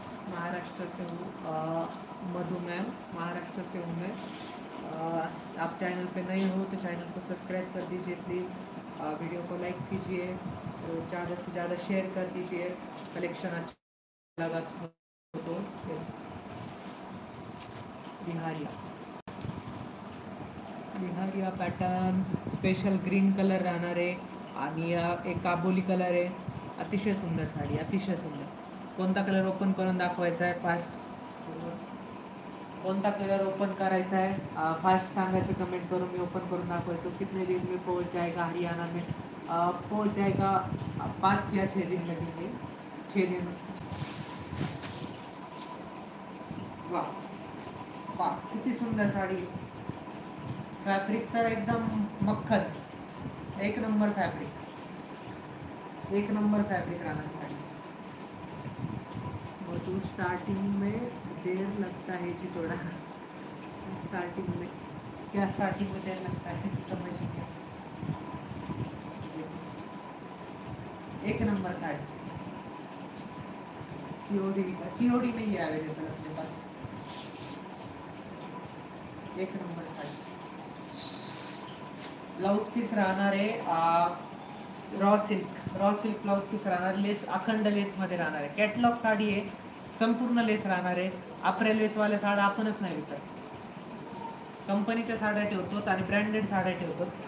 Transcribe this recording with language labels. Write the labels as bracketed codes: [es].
[hi] महाराष्ट्र से हूँ, मधु मैम, महाराष्ट्र से हूँ मैं। आप चैनल पे नए हो तो चैनल को सब्सक्राइब कर दीजिए प्लीज़, वीडियो को लाइक कीजिए, ज़्यादा से ज़्यादा शेयर कर दीजिए, कलेक्शन अच्छा लगा तो। [mr] बिहारिया, बिहारिया पॅटर्न स्पेशल ग्रीन कलर राहणार आहे आणि एक काबोली कलर आहे, अतिशय सुंदर साडी, अतिशय सुंदर। कोणता कलर ओपन करून दाखवायचा आहे फास्ट? कोणता कलर ओपन करायचा आहे फास्ट सांगायचं कमेंट करून, मी ओपन करून दाखवायचो। [hi] कितने दिन में पहुंच जाएगा हरियाणा में? पहुंच जाएगा 5 या 6 दिन लगेंगे, 6 दिन। [mr] वाह वाह, किती सुंदर साडी, फॅब्रिक तर एकदम मक्खन, एक नंबर फॅब्रिक, एक नंबर फॅब्रिक राहणार साडी। [hi] तो स्टार्टिंग में देर लगता है जी थोड़ा, स्टार्टिंग में क्या, स्टार्टिंग में देर लगता है समझिए। एक नंबर साड़ी, सीओडी नहीं है अवेलेबल अपने पास, एक नंबर साड़ी। [mr] ब्लाउज पीस राहणार आहे रॉ सिल्क ब्लाउज पीस राहणार, लेस अखंड लेस मध्ये राहणार आहे, कॅटलॉग साडी आहे, संपूर्ण लेस राहणार आहे। आपल्या लेसवाल्या साड्या आपणच नाही विकत, कंपनीच्या साड्या ठेवतो आणि ब्रँडेड साड्या ठेवतो।